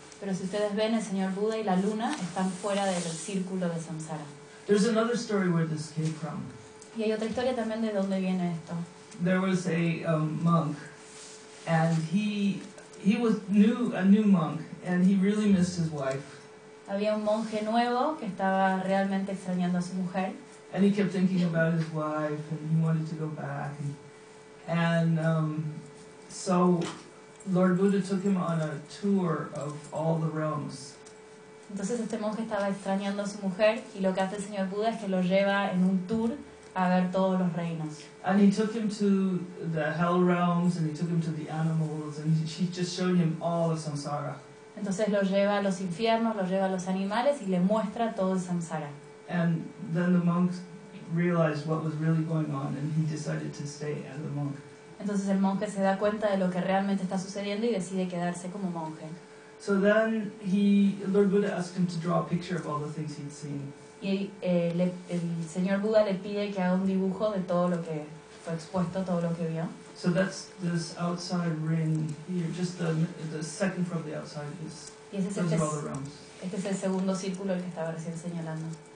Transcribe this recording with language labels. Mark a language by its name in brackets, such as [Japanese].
[Spanish] Pero si ustedes ven, el señor Buda y la luna están fuera del círculo de samsara. [English] There's another story where this came from. [Spanish] Y hay otra historia también de dónde viene esto. [English] There was a monk, and he was a new monk, and he really missed his wife. [Spanish] Había un monje nuevo que estaba realmente extrañando a su mujer. [English] And he kept thinking about his wife, and he wanted to go back, and so Lord Buddha took him on a tour of all the realms. [Spanish] Entonces este monje estaba extrañando a su mujer y lo que hace el señor Buda es que lo lleva en un tour a ver todos los reinos. [English] And he took him to the hell realms and he took him to the animals and he just showed him all of samsara. [Spanish] Entonces lo lleva a los infiernos, lo lleva a los animales y le muestra todo el samsara. [English] And then the monk realized what was really going on and he decided to stay as a monk. [Spanish] Entonces el monje se da cuenta de lo que realmente está sucediendo y decide quedarse como monje. [English] So then Lord Buddha asked him to draw a picture of all the things he'd seen. [Spanish] Y el señor Buda le pide que haga un dibujo de todo lo que fue expuesto, todo lo que vio. [English] So that's this outside ring here, just the second from the outside is all the realms. [Spanish] Este es el segundo círculo el que estaba recién señalando.